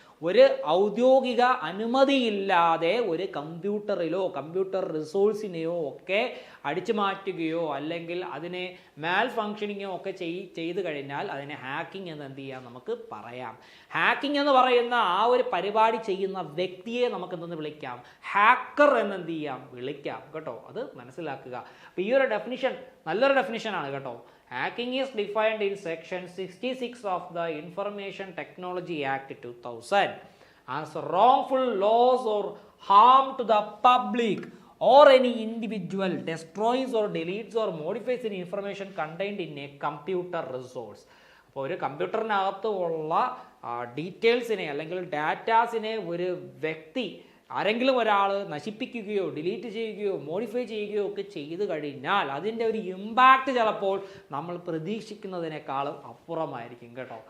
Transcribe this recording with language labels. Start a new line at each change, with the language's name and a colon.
Malayalam: ഒരു ഔദ്യോഗിക അനുമതിയില്ലാതെ ഒരു കമ്പ്യൂട്ടറിലോ കമ്പ്യൂട്ടർ റിസോഴ്സിനെയോ ഒക്കെ അടിച്ചു മാറ്റുകയോ അല്ലെങ്കിൽ അതിനെ മാൽ ഫങ്ഷനിങ്ങോ ഒക്കെ ചെയ്തു കഴിഞ്ഞാൽ അതിനെ ഹാക്കിംഗ് എന്ന് എന്ത് ചെയ്യാം, നമുക്ക് പറയാം. ഹാക്കിംഗ് എന്ന് പറയുന്ന ആ ഒരു പരിപാടി ചെയ്യുന്ന വ്യക്തിയെ നമുക്ക് എന്തെന്ന് വിളിക്കാം, ഹാക്കർ എന്ന് എന്ത് ചെയ്യാം, വിളിക്കാം കേട്ടോ. അത് മനസ്സിലാക്കുക. അപ്പോൾ ഈ ഒരു ഡെഫിനിഷൻ നല്ലൊരു ഡെഫിനിഷനാണ് കേട്ടോ.
English: Hacking is defined in section 66 of the Information Technology Act 2000 as wrongful loss or harm to the public or any individual destroys or deletes or modifies any information contained in a computer resource.
Malayalam: അപ്പോൾ ഒരു കമ്പ്യൂട്ടറിനകത്ത് ഉള്ള ഡീറ്റെയിൽസിനെ അല്ലെങ്കിൽ ഡാറ്റാസിനെ ഒരു വ്യക്തി ആരെങ്കിലും ഒരാൾ നശിപ്പിക്കുകയോ delete ചെയ്യുകയോ modify ചെയ്യുകയോ ഒക്കെ ചെയ്തു കഴിഞ്ഞാൽ അതിൻ്റെ ഒരു ഇമ്പാക്റ്റ് ചിലപ്പോൾ നമ്മൾ പ്രതീക്ഷിക്കുന്നതിനേക്കാളും അപ്പുറമായിരിക്കും കേട്ടോ.